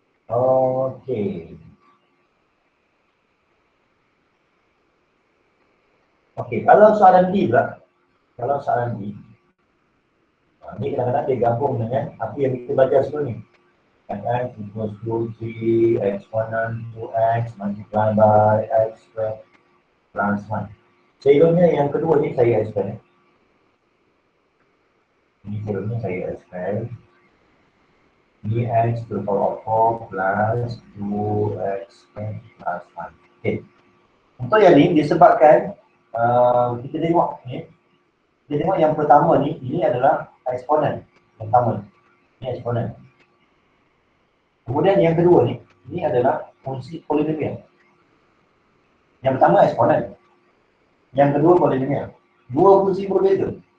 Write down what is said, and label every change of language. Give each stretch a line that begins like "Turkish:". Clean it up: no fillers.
Malay: Okey. Okey, kalau soalan D pula. Kalau soalan D. Ni kadang-kadang dia gabung dengan apa yang kita belajar sebelum ni.
English: X equals to 3 exponent 2x multiplied by x squared plus 1.
Malay: Sebelumnya yang kedua ni saya expand. Ini sebelumnya saya expand.
English: Dx to the power of 4 plus 2x squared plus 1.
Malay: Okay. Untuk yang ni disebabkan kita tengok ni. Kita tengok yang pertama ni, ini adalah eksponen. Yang pertama ni. Ini eksponen. Kemudian yang kedua ni, ini adalah fungsi polinomial. Yang pertama eksponen. Yang kedua polinomial. Dua fungsi berbeza.